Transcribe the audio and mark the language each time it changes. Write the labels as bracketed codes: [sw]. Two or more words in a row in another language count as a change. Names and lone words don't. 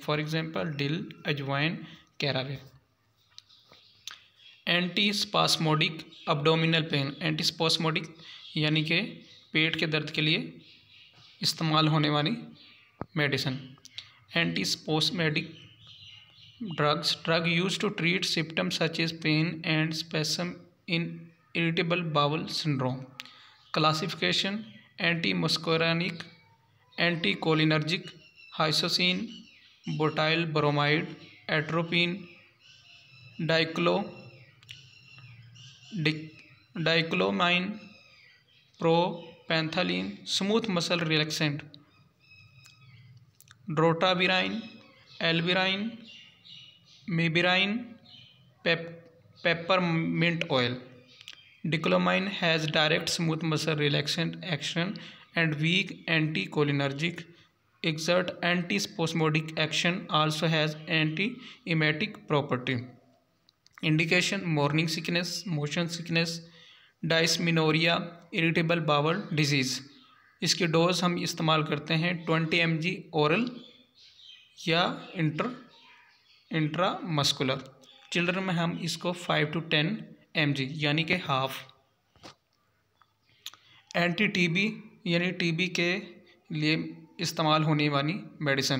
[en] For example dill, [hi] अजवाइन, [en] caraway. Antispasmodic abdominal pain, antispasmodic [hi] यानी कि पेट के दर्द के लिए इस्तेमाल होने वाली मेडिसिन। [en] Antispasmodic drugs, drug used to treat symptoms such as pain and spasm in irritable bowel syndrome. क्लासिफिकेशन: Antimuscarinic, anticholinergic, hyoscine, butyl bromide, atropine, dicyclomine, propantheline, smooth muscle relaxant, drotaverine, alverine, mebeverine, peppermint oil. डिक्लोमाइन has direct smooth muscle relaxant action and weak anticholinergic. Exert antispasmodic action, also has anti-emetic property. Indication: morning sickness, motion sickness, dysmenorrhea, irritable bowel disease. [hi] इसकी डोज हम इस्तेमाल करते हैं 20 mg ओरल या इंट्रामस्कुलर। चिल्ड्रन में हम इसको 5 to 10 mg यानी कि हाफ। [en] anti TB [hi] यानी टीबी के लिए इस्तेमाल होने वाली मेडिसिन।